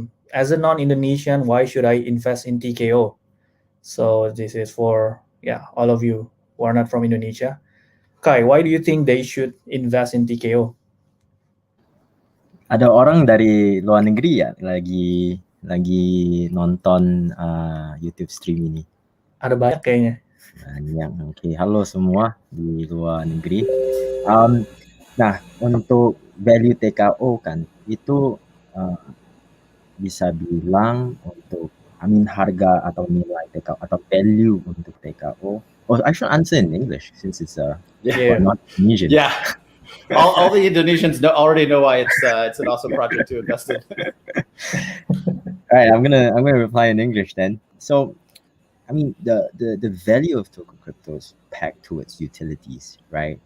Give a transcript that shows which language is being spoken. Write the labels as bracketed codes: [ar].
[en] As a non-Indonesian, why should I invest in TKO? So this is for all of you who are not from Indonesia. Kai, why do you think they should invest in TKO? [id] Ada orang dari luar negeri ya lagi nonton YouTube stream ini. Ada banyak kayaknya. Banyak. Oke, halo semua di luar negeri. Nah, untuk value TKO kan itu bisa bilang untuk harga atau nilai TKO atau value untuk TKO. [en] Oh, I should answer in English since it's we're not Indonesian. Yeah. All the Indonesians already know why it's an awesome project to invest in. All right, I'm gonna reply in English then. So, the value of Tokocrypto is packed towards utilities, right?